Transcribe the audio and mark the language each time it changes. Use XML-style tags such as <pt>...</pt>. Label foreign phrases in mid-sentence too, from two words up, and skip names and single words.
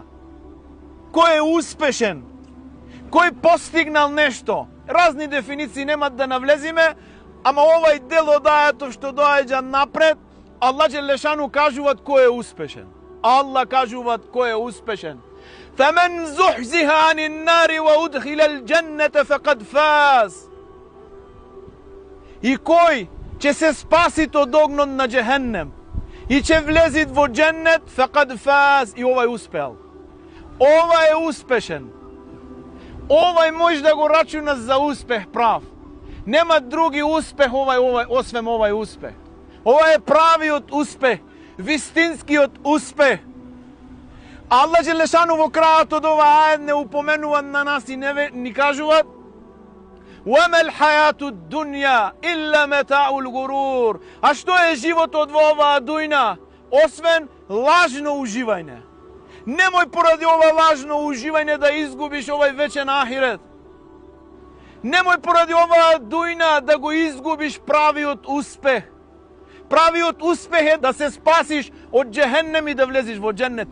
<mk>Кој е успешен? Кој постигнал нешто? Разни дефиниции немат да навлезиме, ама овај дел од ајатот што доаѓа напред,</mk> <ar>الله جل شأنه</ar> <mk>кажуваат кој е успешен. Аллах кажуваат кој е успешен.</mk> <ar>فَمَنْ زُحْزِهَ عَنِ النَّارِ وَأُدْخِلَ الْجَنَّةَ فَقَدْ فَازَ.</ar> <mk>И кој ќе се спаси од огнот на џехеннем и ќе влези во џеннет,</mk> <ar>فَقَدْ فَازَ,</ar> <mk>и овај успеал. Ова е успешен. Овај може да го рачуна за успех прав. Нема други успех освен овај успех. Ова е правиот успех, вистинскиот успех.</mk> <ar>الله جل شأنه</ar> <mk>во крајот од ова ајет не упоменува на нас и ни кажува:</mk> <ar>وَمَا الْحَيَاةُ الدُّنْيَا إِلَّا مَتَاعُ الْغُرُورِ.</ar> <mk>А што е животот во оваа дуња освен лажно уживање? Немој поради ова лажно уживање да изгубиш овај вечен ахирет. Немој поради оваа дуња да го изгубиш правиот успех. Правиот успех е да се спасиш од џехеннем и да влезеш во џеннет.</mk>